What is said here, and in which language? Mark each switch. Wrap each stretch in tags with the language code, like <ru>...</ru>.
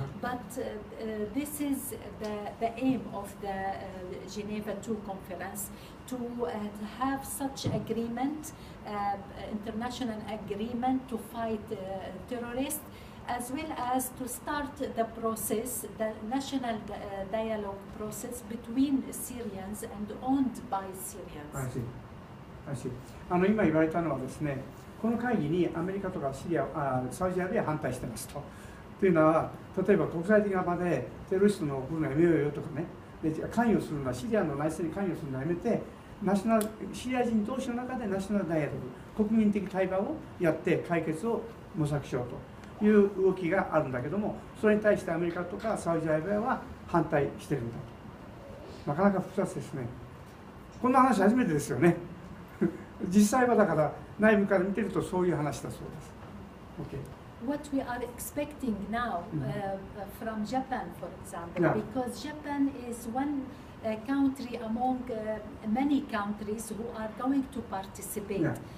<en>But this is the aim of the Geneva II conference, to have such agreement, international agreement to fight terrorists, as well as to start the process, the national dialogue process between Syrians and owned by Syrians.</en> <ja>今言われたのはですね、この会議にアメリカとかサウジアラビアは反対してますと。というのは、例えば国際的な場でテロリストの来るのやめようよとかね、関与するのはシリアの内政に関与するのはやめて、シリア人同士の中でナショナルダイアログ、国民的対話をやって解決を模索しようという動きがあるんだけども、それに対してアメリカとかサウジアラビアは反対してるんだと。なかなか複雑ですね。こんな話初めてですよね。実際はだから内部から見てるとそういう話だそうです。</ja> <en>What we are expecting now from Japan, for example, because Japan is one country among many countries who are going to participate.</en>